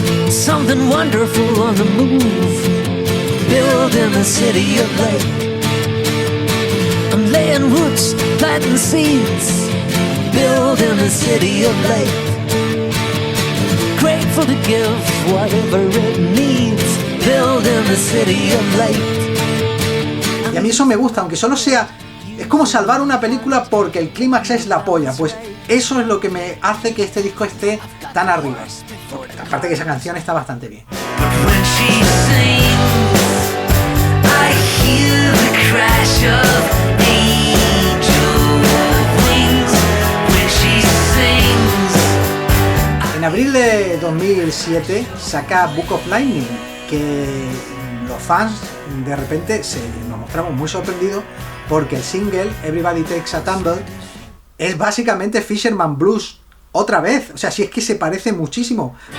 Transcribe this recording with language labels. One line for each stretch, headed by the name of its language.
English: Something wonderful on the move, building the city of light. I'm laying roots, planting seeds, building the city of light. Grateful to give whatever it needs, building the city of light.
Spanish: Y a mí eso me gusta, aunque solo sea... Es como salvar una película porque el clímax es la polla, pues eso es lo que me hace que este disco esté tan arriba. Aparte que esa canción está bastante bien.
English: But when she sings, I hear the crash of angel wings. When she sings.
Spanish: En abril de 2007 saca Book of Lightning, que los fans de repente nos mostramos muy sorprendidos porque el single Everybody Takes a Tumble es básicamente Fisherman Blues otra vez. O sea, si es que se parece muchísimo.